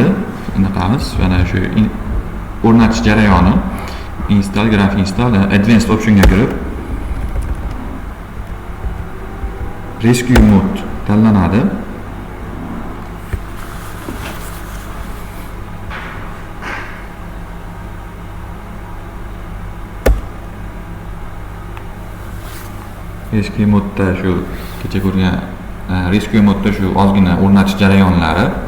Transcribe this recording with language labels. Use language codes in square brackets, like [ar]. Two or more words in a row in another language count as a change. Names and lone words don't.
[uz] Endi qamiz, mana shu o'rnatish jarayoni. [en] Install, graph install, advanced optionga kirib rescue mode tanlanadi. Rescue modda [uz] shu kecha ko'rgan [en] rescue modda [uz] shu ozgina o'rnatish jarayonlari.